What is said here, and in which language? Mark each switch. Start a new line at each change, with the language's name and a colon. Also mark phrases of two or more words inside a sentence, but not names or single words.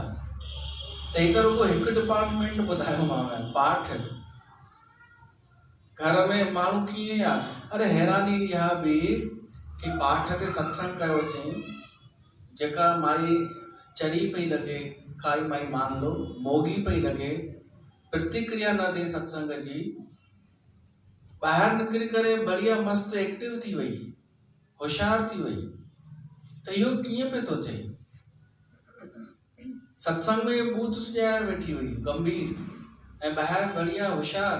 Sindhi: त हिकु रुगो हिकु डिपार्टमेंट ॿुधायोमांव, पाठ। घर में माण्हू कीअं आहे, अरे हैरानी इहा बि कि पाठ ते सत्संग कयोसीं, जेका माई चरी पई लॻे, काई माई
Hindi: मान लो
Sindhi: मोगी पई लॻे, प्रतिक्रिया न ॾे सत्संग जी, ॿाहिरि निकिरी करे बढ़िया मस्तु एक्टिव थी वई, होशियार थी वई। त इहो कीअं पियो थो थिए? सत्संग में बूथ सुॼाए वेठी हुई गंभीर, ऐं ॿाहिरि बढ़िया होशियार।